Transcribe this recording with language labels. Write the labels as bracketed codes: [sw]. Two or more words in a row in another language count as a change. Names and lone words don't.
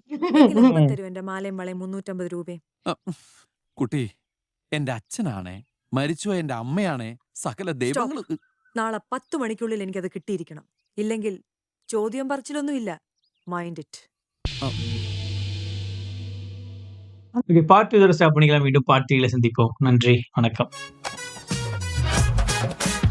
[ml] എന്റെ മാലയും വളയും 350 രൂപയും. കുട്ടി, എന്റെ അച്ഛനാണേ, മരിച്ചുപോയ എന്റെ അമ്മയാണേ, സകല ദൈവങ്ങൾ. നാളെ 10 മണിക്കുള്ളിൽ എനിക്കത് കിട്ടിയിരിക്കണം. ഇല്ലെങ്കിൽ ചോദ്യം പറച്ചിലൊന്നുമില്ല. [en] mind it. [ta] பார்ட் 2 ஸ்டாப் பண்ணிக்கலாம். மீண்டும் பார்ட் 3 சந்திப்போம். நன்றி, வணக்கம்.